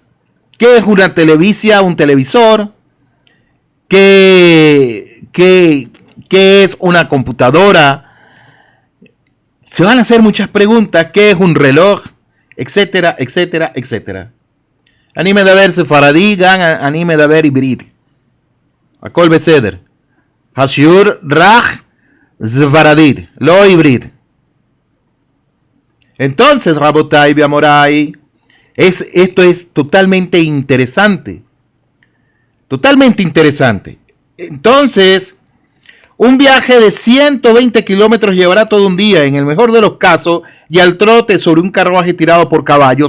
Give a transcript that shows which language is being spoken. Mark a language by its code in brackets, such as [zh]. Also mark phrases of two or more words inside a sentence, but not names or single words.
[es] ¿Qué es una televisión, un televisor? ¿Qué es una computadora? Se van a hacer muchas preguntas. ¿Qué es un reloj? Etcétera, etcétera, etcétera. [he] אני מדבר ספרדי, גם אני מדבר עברית. הכל בסדר. השיעור רק ספרדית, לא עברית. [es] Entonces, [he] רבותי ומורי, [es] esto es totalmente interesante. Totalmente interesante. Entonces, un viaje de 120 kilómetros llevará todo un día, en el mejor de los casos, y al trote sobre un carruaje tirado por caballos.